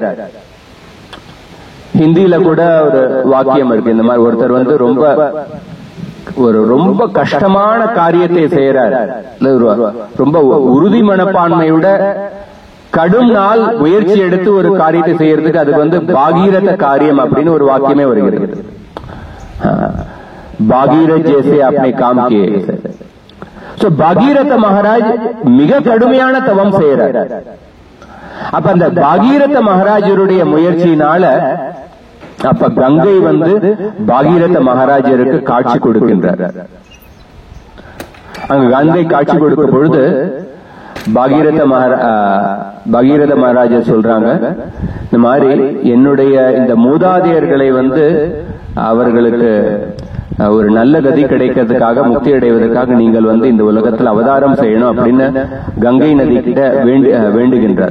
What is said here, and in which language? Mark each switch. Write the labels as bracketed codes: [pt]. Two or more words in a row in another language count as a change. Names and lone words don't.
[ta] ஹிந்தியில கூட ஒரு வாக்கியம் இருக்கு இந்த மாதிரி, ஒருத்தர் ரொம்ப கஷ்டமான காரியத்தை செய்யறார், ரொம்ப உறுதி மனப்பான்மையோட கடும் நாள் முயற்சி எடுத்து ஒரு காரியத்தை செய்யறதுக்கு அதுக்கு பாகீரத காரியம் அப்படின்னு ஒரு வாக்கியமே வருகிறது. [hi] भगीरथ जैसे अपने काम किए. [ta] பாகீரத மகாராஜ் மிக கடுமையான தவம் செய்யறார். அப்ப அந்த பாகீரத மகாராஜருடைய முயற்சியினால அப்ப கங்கை பாகீரத மகாராஜருக்கு காட்சி கொடுக்கின்றார். அங்க கங்கை காட்சி கொடுக்கும் பொழுது பாகீரத மகாராஜர் சொல்றாங்க, இந்த மாதிரி என்னுடைய இந்த மூதாதையர்களை அவர்களுக்கு ஒரு நல்ல கதி கிடைக்கிறதுக்காக, முக்தி அடைவதற்காக நீங்கள் இந்த உலகத்தில் அவதாரம் செய்யணும் அப்படின்னு கங்கை நதி கிட்ட வேண்டுகின்றார்.